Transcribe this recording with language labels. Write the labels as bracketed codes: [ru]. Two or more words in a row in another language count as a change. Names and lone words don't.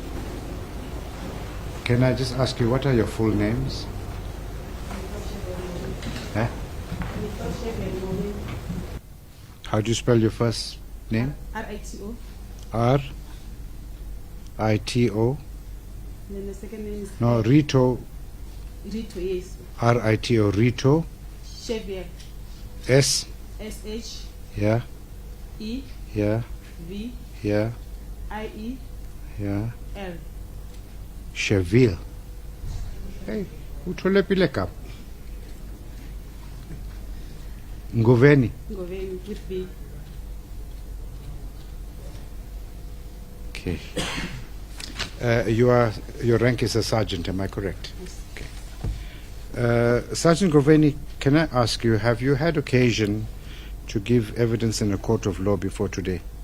[en] Can I just ask you, what are your full names? Huh? How do you spell your first name? R-I-T-O. R-I-T-O. Then the second name is No, Rito. Rito, yes. R-I-T-O. Rito. Chevier. S. S-H-E-V. Yeah. Yeah. Yeah. I-E-L. Yeah. Cheville. [zu] Hey, uthole pileka. Ngoveni. [en] Ngoveni with B. Okay. Your rank is a sergeant, am I correct? Yes. Okay. Sergeant Ngoveni, can I ask you, have you had occasion to give evidence in a court of law before today?